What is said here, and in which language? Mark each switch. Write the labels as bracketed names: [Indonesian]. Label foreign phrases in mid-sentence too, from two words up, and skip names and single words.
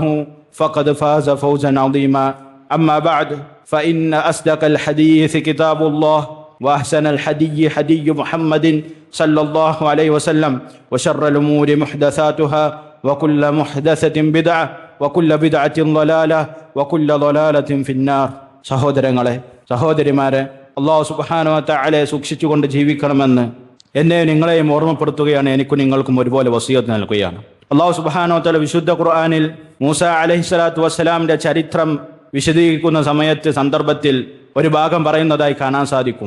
[Arabic] فقد فاز فوزا عظيما أما بعد فإن أصدق الحديث كتاب الله وأحسن الحدي حدي محمد صلى الله عليه وسلم وشر الأمور محدثاتها وكل محدثة بدعة وكل بدعة ضلالة وكل ضلالة في النار [Malayalam] സഹോദരങ്ങളെ സഹോദരിമാരെ അല്ലാഹു സുബ്ഹാനഹു വ തആലയെ സൂക്ഷിച്ചുകൊണ്ട് ജീവിക്കണമെന്ന് എന്നെ നിങ്ങളെയും ഓർമ്മപ്പെടുത്തുകയാണ്. എനിക്കും നിങ്ങൾക്കും ഒരുപോലെ വസിയത്ത് നൽകുകയാണ്. [Arabic] الله سبحانه وتعالى [Malayalam] വിശുദ്ധ ഖുർആനിൽ മൂസ [Arabic] عليه الصلاة والسلام [Malayalam] ചരിത്രം വിശദീകരിക്കുന്ന സന്ദർഭത്തിൽ ഒരു ഭാഗം പറയുന്നതായി കാണാൻ സാധിക്കും.